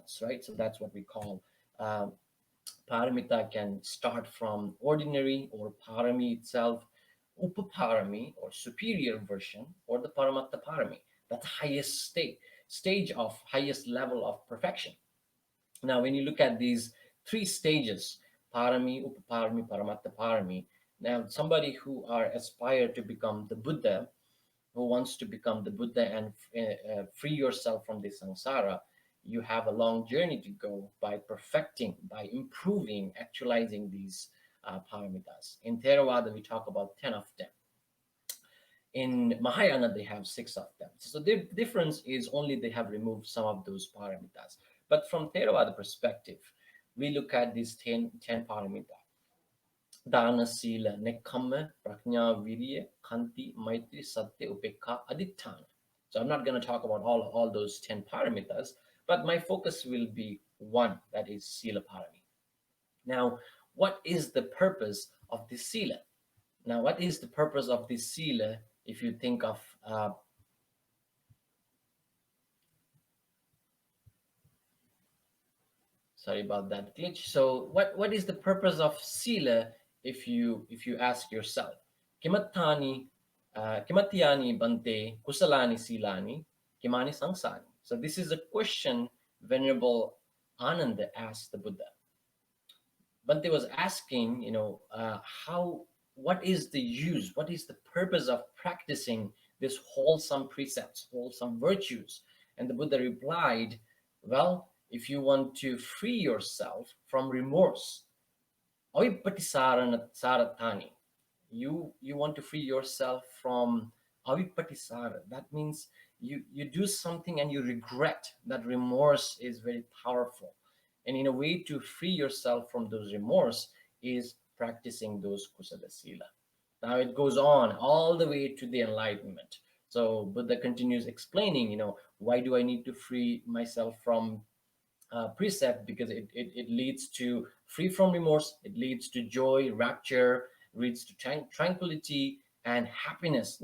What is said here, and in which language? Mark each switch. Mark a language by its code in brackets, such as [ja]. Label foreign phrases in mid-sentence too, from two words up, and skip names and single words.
[en] So that's what we call Uh, Paramita can start from ordinary or parami itself, upaparami or superior version, or the [pi] paramatta parami, [en] that's highest stage of highest level of perfection. Now, when you look at these three stages, [pi] parami, upaparami, paramatta parami, [en] now somebody who are aspire to become the Buddha, who wants to become the Buddha and free yourself from the samsara, you have a long journey to go by perfecting, by improving, actualizing these paramitas. In Theravada, we talk about 10 of them. In Mahayana, they have 6 of them. So the difference is only they have removed some of those paramitas. But from Theravada perspective, we look at these 10 paramita. [pi] Dana, Sila, Nekkhamma, Prajna, Virya, Khanti, Maitri, Satya, Upekha, Aditthana. [en] So I'm not going to talk about all those 10 paramitas, but my focus will be one, that is [pi] Sila Parami. [en] Now, what is the purpose of this Sila? Now, what is the purpose of this Sila if you think of sorry about that glitch. So what is the purpose of Sila if you ask yourself? [pi] Kimatani Kimatyani bante kusalani silani kimani sangsani. [en] So this is a question Venerable Ananda asked the Buddha. Bante was asking, what is the use, what is the purpose of practicing this wholesome precepts, wholesome virtues? And the Buddha replied, well, if you want to free yourself from remorse, avipatisarathani, you want to free yourself from avipatisara. That means you do something and you regret. That remorse is very powerful. And in a way to free yourself from those remorse is practicing those [pi] kusala sila. [en] Now it goes on all the way to the enlightenment. So Buddha continues explaining, why do I need to free myself from precept? Because it leads to free from remorse, it leads to joy, rapture, leads to tranquility and happiness.